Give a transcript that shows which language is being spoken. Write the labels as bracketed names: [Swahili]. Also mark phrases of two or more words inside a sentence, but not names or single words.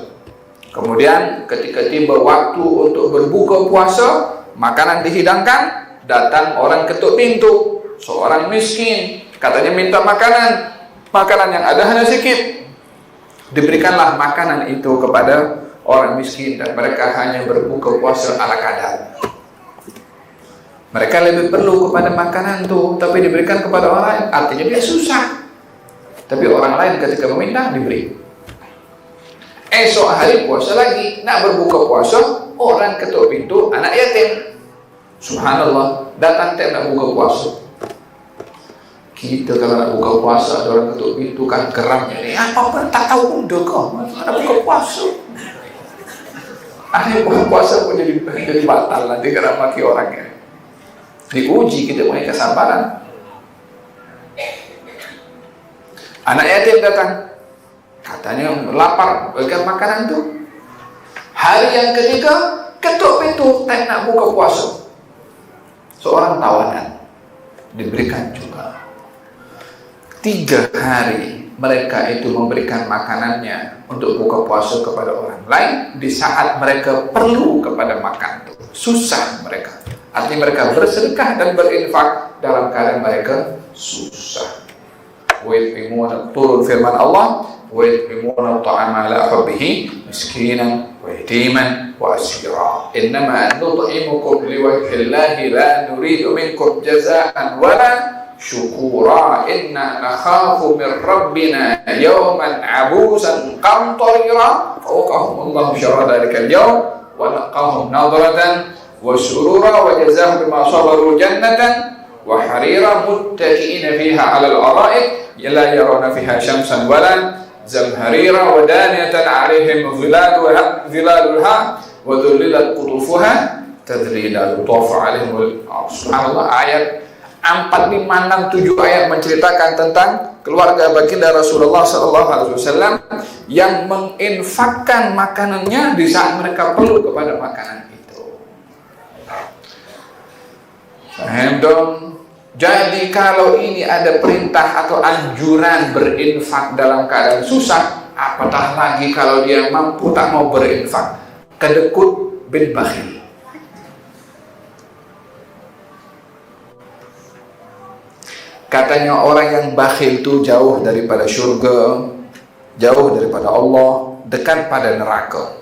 [Malay] Kemudian ketika tiba waktu untuk berbuka puasa, makanan dihidangkan, datang orang ketuk pintu, seorang miskin, katanya minta makanan. Makanan yang ada hanya sedikit. Diberikanlah makanan itu kepada orang miskin dan mereka hanya berbuka puasa ala kadar. Mereka lebih perlu kepada makanan itu, tapi diberikan kepada orang lain, artinya dia susah. Tapi orang lain ketika meminta diberi. Esok hari puasa lagi, nak berbuka puasa, orang ketuk pintu anak yatim. Subhanallah, datang tem nak buka puasa. Kita kalau nak buka puasa, ada orang ketuk pintu kan geramnya ni, apa pun tak tahu udah kau, nak buka puasa. Akhirnya buka puasa pun jadi batal, nanti geram maki orangnya. Diuji kita punya kesabaran. Anak yatim datang, katanya lapar, berikan makanan itu. Hari yang ketiga, ketuk pintu, tak nak buka puasa. Seorang tawanan diberikan juga. 3 hari mereka itu memberikan makanannya untuk buka puasa kepada orang lain di saat mereka perlu kepada makan itu. Susah mereka. Artinya mereka bersedekah dan berinfak dalam keadaan mereka susah. [Arabic] ويطعمون, [Malay] turun firman Allah, [Arabic] ويطعمون الطعام على حبه مسكينا ويتيما وأسيرا. إنما نطعمكم لوجه الله لا نريد منكم جزاء ولا شكورا. إنا نخاف من ربنا يوما عبوسا قمطريرا. فوقاهم الله شر ذلك اليوم ولقاهم نضرة وسرورا وجزاهم بما صبروا جنة وحريرا متكئين فيها على الأرائك لا يرون فيها شمسا ولا زمهريرا ودانية عليهم ظلالها وذللت قطوفها تذليلا يطاف عليهم. [Malay] Subhanallah, ayat 4, 5, 6, 7 ayat menceritakan tentang keluarga baginda Rasulullah SAW yang menginfakkan makanannya di saat mereka perlu kepada makanan itu. Paham dong? Jadi kalau ini ada perintah atau anjuran berinfak dalam keadaan susah, apatah lagi kalau dia mampu tak mau berinfak. Kedekut bin bakhil. Katanya orang yang bakhil itu jauh daripada syurga, jauh daripada Allah, dekat pada neraka.